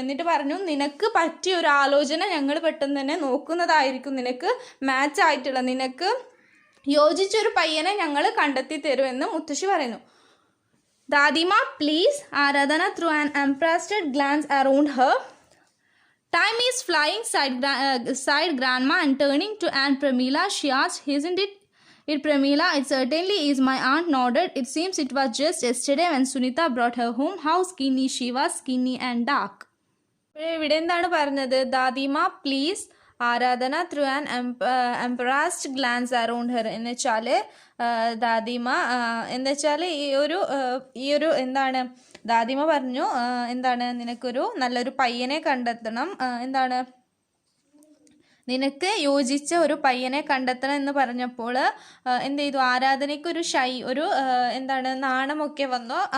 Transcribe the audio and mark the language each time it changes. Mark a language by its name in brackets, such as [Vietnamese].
[Malayalam] എന്നിട്ട് പറഞ്ഞു, നിനക്ക് പറ്റിയ ഒരു ആലോചന ഞങ്ങൾ പെട്ടെന്ന് തന്നെ നോക്കുന്നതായിരിക്കും, നിനക്ക് മാച്ച് ആയിട്ടുള്ള, നിനക്ക് യോജിച്ചൊരു പയ്യനെ ഞങ്ങൾ കണ്ടെത്തി തരുമെന്ന് മുത്തശ്ശി പറയുന്നു. [English] Dadima please, Aradhana threw an embarrassed glance around her. Time is flying, sighed grandma, and turning to Aunt Pramila, she asked, isn't it Pramila? It certainly is. My aunt nodded. It seems it was just yesterday when Sunita brought her home. How skinny she was, skinny and dark. [Malayalam] ഇവിടെ എന്താണ് പറഞ്ഞത്? [English] Dadima please, Aradhana threw an embarrassed glance around her. [Malayalam] എന്ന് വെച്ചാൽ ദാദിമ എന്ന് വെച്ചാൽ ഈ ഒരു എന്താണ് ദാദിമ പറഞ്ഞു, എന്താണ് നിനക്കൊരു നല്ലൊരു പയ്യനെ കണ്ടെത്തണം, എന്താണ് നിനക്ക് യോജിച്ച ഒരു പയ്യനെ കണ്ടെത്തണം എന്ന് പറഞ്ഞപ്പോൾ എന്ത് ചെയ്തു, ആരാധനയ്ക്ക് ഒരു എന്താണ് നാണമൊക്കെ വന്നു.